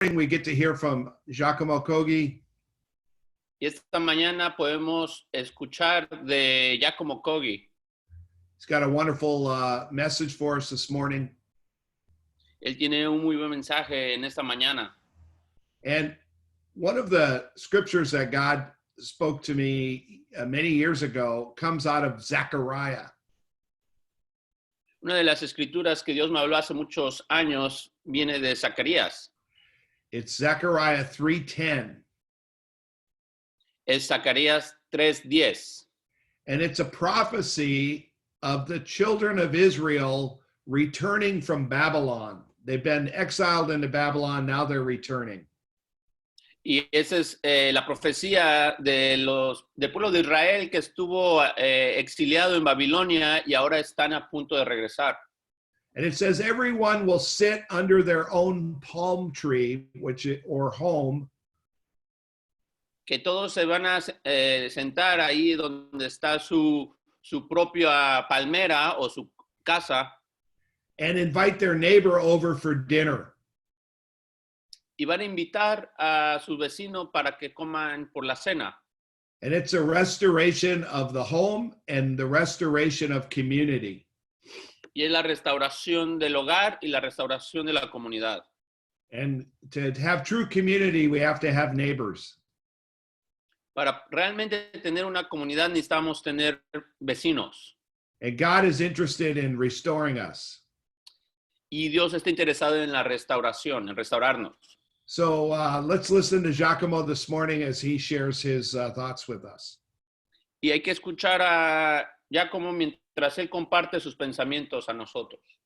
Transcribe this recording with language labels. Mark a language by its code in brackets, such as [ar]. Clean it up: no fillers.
[en] We get to hear from Giacomo Kogi. [es] Y esta mañana podemos escuchar de Giacomo Kogi. [en] He's got a wonderful message for us this morning. [es] Él tiene un muy buen mensaje en esta mañana. [en] And one of the scriptures that God spoke to me many years ago comes out of Zechariah. [es] Una de las escrituras que Dios me habló hace muchos años viene de Zacarías. [en] It's Zechariah 3:10. [es] Es Zacarías 3:10. [en] And it's a prophecy of the children of Israel returning from Babylon. They've been exiled into Babylon, now they're returning. [es] Y esa es la profecía del pueblo de Israel que estuvo exiliado en Babilonia y ahora están a punto de regresar. [en] And it says, everyone will sit under their own palm tree, or home. [es] Que todos se van a sentar ahí donde está su propia palmera o su casa. [en] And invite their neighbor over for dinner. [es] Y van a invitar a su vecino para que coman por la cena. [en] And it's a restoration of the home and the restoration of community. [es] Y es la restauración del hogar y la restauración de la comunidad. [en] And to have true community, we have to have neighbors. [es] Para realmente tener una comunidad necesitamos tener vecinos. [en] And God is interested in restoring us. [es] Y Dios está interesado en la restauración, en restaurarnos. [en] So let's listen to Giacomo this morning as he shares his thoughts with us. [es] Y hay que escuchar a Giacomo mientras él comparte sus pensamientos a nosotros.